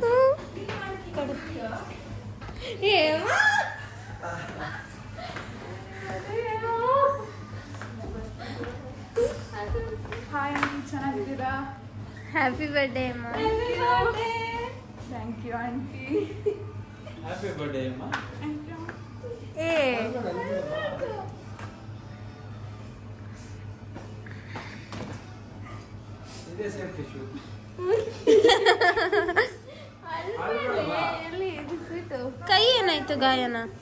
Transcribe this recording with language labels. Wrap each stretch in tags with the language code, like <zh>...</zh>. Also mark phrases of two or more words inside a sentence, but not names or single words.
<kn>ಹೇಮ ಹಾಯ್, ಚೆನ್ನಾಗಿದ್ದೀರಾ?</kn> <en>happy birthday ಅಮ್ಮ. thank you aunty. happy birthday अम्मा.</en> <kn>ಏ</kn> <hi>इधर से टिश्यू.</hi> <kn>ಕೈ ಏನಾಯ್ತು ಗಾಯನ?</kn>